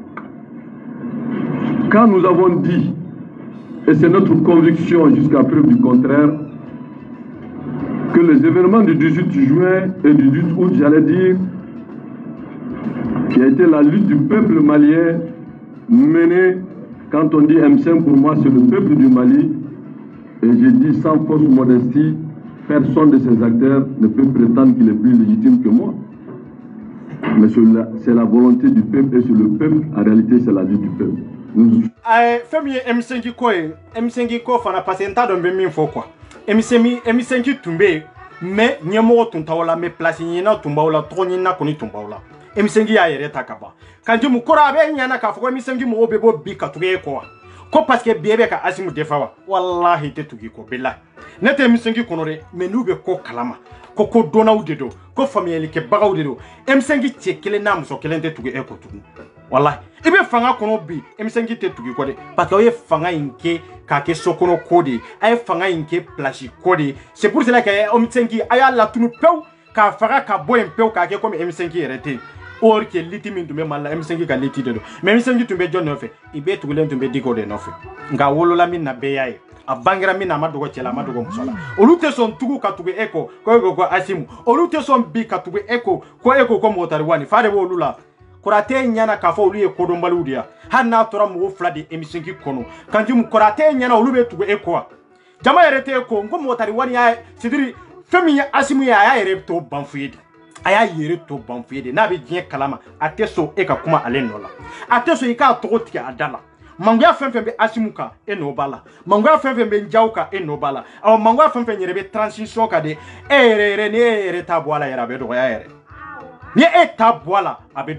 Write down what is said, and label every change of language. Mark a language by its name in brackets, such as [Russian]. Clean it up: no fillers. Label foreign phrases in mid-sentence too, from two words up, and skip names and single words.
[French] Quand nous avons dit, et c'est notre conviction jusqu'à preuve du contraire, que les événements du 18 juin et du 18 août, j'allais dire, qui a été la lutte du peuple malien menée, quand on dit M5 pour moi c'est le peuple du Mali, et j'ai dit sans fausse modestie, personne de ces acteurs ne peut prétendre qu'il est plus légitime que moi. Mais c'est la volonté du peuple et c'est le peuple, en réalité c'est la vie du peuple. [Bambara] Fɛn min ye M5 ko ye M5 ko fana [French] parce que [Bambara] n t'a dɔn n bɛ min fɔ quoi M5 tun bɛ yen mais ɲɛmɔgɔ tun t'aw la [French] mais place [Bambara] ɲinina tun b'aw la tɔgɔ ɲinina kɔni tun b'aw la M5 y'a yɛrɛ ta ka ban Kantimu kɔrɔ a bɛ ɲana k'a fɔ ko M5 mɔgɔw bɛ bɔ bi ka tugu e kɔ wa ko [French] parce que [Bambara] bi e bɛ ka Asimu defa wa wallahi tɛ tugu i kɔ bilahi ne tɛ M5 kɔnɔ dɛ mais n'u bɛ ko kalama ko dɔnnaw de don ko faamuyalikɛbagaw de don M5 cɛ kelen n'a muso kelen tɛ tugu e kɔ tugun wallahi i bɛ fanga kɔnɔ bi M5 tɛ tugu i kɔ dɛ [French] parce que [Bambara] aw ye fanga in kɛ k'a kɛ so kɔnɔ ko de ye a ye fanga in kɛ place ko de ye [French] c'est pour cela que [Bambara] M5 a y'a latunu pewu k'a faga ka bɔ yen pewu k'a kɛ comme M5 yɛrɛ tɛ yen [French] or que [Bambara] liti min tun bɛ Mali la M5 ka liti de don mais M5 tun bɛ jɔn nɔfɛ i bɛɛ tugulen tun bɛ Diko de nɔfɛ nka a wolola min na bɛɛ y'a ye a bangera min na a ma dogo cɛ la a ma dogo muso la olu tɛ sɔn tugu ka tugu e kɔ ko e ko Asimu olu tɛ sɔn bi ka tugu e kɔ ko e ko Motari Wani fa de b'olu la Konate ɲana k'a fɔ olu ye kodɔnbaliw de ya hali n'a tora mɔgɔ fila de M5 kɔnɔ Kantimu Konate ɲana olu bɛ tugu e kɔ wa jama yɛrɛ tɛ e kɔ n ko Motari Wani y'a c'est-à-dire fɛn min ye Asimu ye a y'a yɛrɛ to ban f'u ye de a y'a yɛrɛ to ban f'u ye de n'a bɛ diɲɛ kalama a tɛ sɔn e ka kuma ale nɔ la a tɛ sɔn i k'a tɔgɔ tigɛ a da la mangoya fɛn fɛn bɛ Asimu kan e n'o b'a la mangoya fɛn fɛn bɛ Ndiaye kan e n'o b'a la awɔ mangoya fɛn fɛn yɛrɛ bɛ transition kan de e yɛrɛ ni e yɛrɛ t'a bɔ a la yɛrɛ a bɛ dɔgɔya yɛrɛ ni e t'a bɔ a la a bɛ